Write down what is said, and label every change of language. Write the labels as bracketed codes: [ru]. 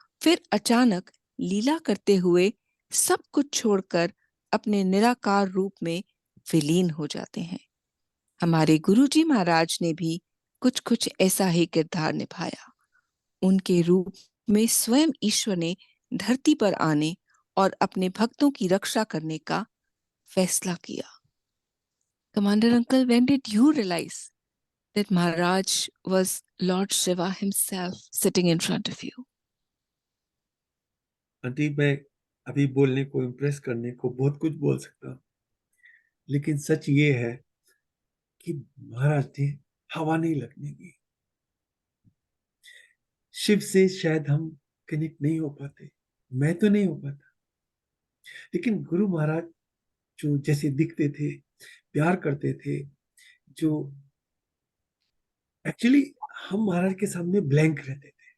[hi] फिर अचानक लीला करते हुए सब कुछ छोड़कर अपने निराकार रूप में विलीन हो जाते हैं। हमारे गुरुजी महाराज ने भी कुछ कुछ ऐसा ही किरदार निभाया। उनके रूप में स्वयं ईश्वर ने धरती पर आने और अपने भक्तों की रक्षा करने का फैसला किया। [en] Commander uncle, when did you realize that Maharaj was Lord Shiva himself sitting in front of you? [hi] Aunty, मैं अभी बोलने को, इम्प्रेस करने को बहुत कुछ बोल सकता हूँ, लेकिन सच ये है कि महाराज ने हवा नहीं लगने दी। शिव से शायद हम कनेक्ट नहीं हो पाते, मैं तो नहीं हो पाता, लेकिन गुरु महाराज जो जैसे दिखते थे, प्यार करते थे, जो एक्चुअली हम महाराज के सामने ब्लैंक रहते थे।